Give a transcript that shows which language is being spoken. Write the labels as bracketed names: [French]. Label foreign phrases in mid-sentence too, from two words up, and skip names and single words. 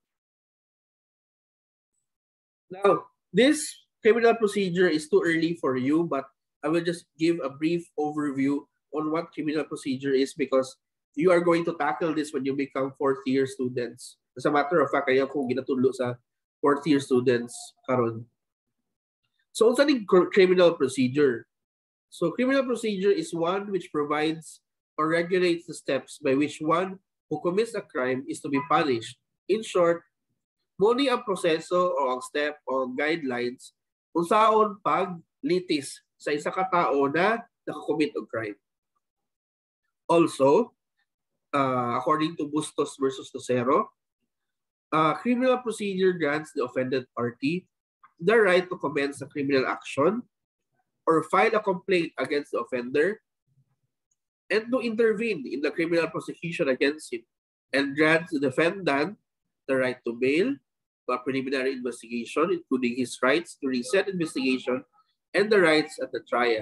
[English] Now, this criminal procedure is too early for you, but I will just give a brief overview on what criminal procedure is, because you are going to tackle this when you become 4th-year students. As a matter of fact, [Hiligaynon] kaya ko ginatudlo sa [English] 4th-year students [Hiligaynon] karon. [English] So, what's the criminal procedure? So, criminal procedure is one which provides or regulates the steps by which one who commits a crime is to be punished. In short, [Hiligaynon] muni ang proseso o ang step o guidelines kung saan paglitis sa isa ka tao na nakakommit og crime. [English] Also, according to Bustos versus Lucero, criminal procedure grants the offended party the right to commence a criminal action or file a complaint against the offender and to intervene in the criminal prosecution against him, and grants the defendant the right to bail, to a preliminary investigation, including his rights to reset investigation and the rights at the trial.